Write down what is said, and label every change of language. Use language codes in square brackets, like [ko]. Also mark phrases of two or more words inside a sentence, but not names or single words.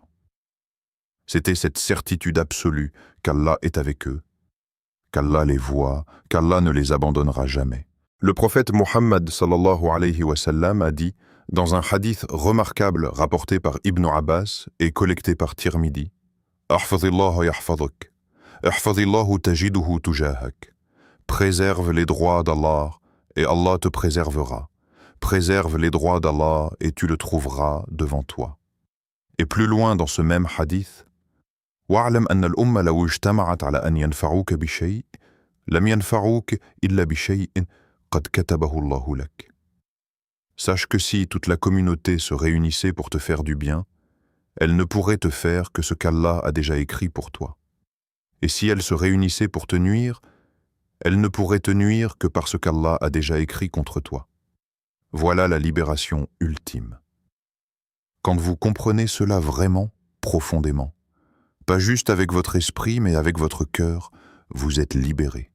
[fr] C'était cette certitude absolue qu'Allah est avec eux, qu'Allah les voit, qu'Allah ne les abandonnera jamais. Le prophète Mohammed [ar] صلى الله عليه وسلم [fr] a dit, dans un hadith remarquable rapporté par Ibn Abbas et collecté par Tirmidhi, « [ar] احفظ الله يحفظك، احفظ الله تجده تجاهك [fr] » Préserve les droits d'Allah et Allah te préservera. Préserve les droits d'Allah et tu le trouveras devant toi. Et plus loin dans ce même hadith, [ar] واعلم أن الأمة لو اجتمعت على أن ينفعوك بشيء لم ينفعوك إلا بشيء قد كتبه الله لك. [fr] Sache que si toute la communauté se réunissait pour te faire du bien, elle ne pourrait te faire que ce qu'Allah a déjà écrit pour toi. Et si elle se réunissait pour te nuire, elle ne pourrait te nuire que parce qu'Allah a déjà écrit contre toi. Voilà la libération ultime. Quand vous comprenez cela vraiment, profondément, pas juste avec votre esprit, mais avec votre cœur, vous êtes libéré.